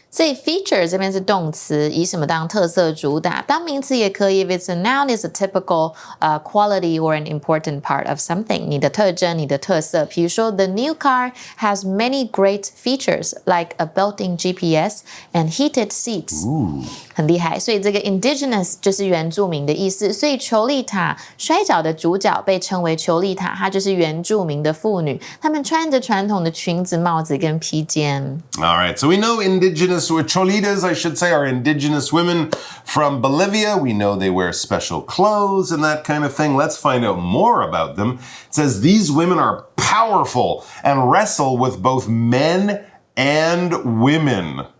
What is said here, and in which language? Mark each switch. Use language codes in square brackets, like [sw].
[zh] 所以 feature 这边是动词，以什么当特色主打，当名词也可以。 [en] If it's a noun, it's a typical quality or an important part of something. [zh] 你的特征，你的特色。比如说 [en] the new car has many great features like a built-in GPS and heated seats. [zh] 很厉害，所以这个 indigenous 就是原住民的意思。所以裘莉塔摔跤的主角被称为裘莉塔，她就是原住民的妇女，她们穿着传统的裙子、帽子跟披肩。 [en] All right, so we know indigenous cholitas, I should say, are indigenous women from Bolivia. We know they wear special clothes and that kind of thing. Let's find out more about them. It says these women are powerful and wrestle with both men and women.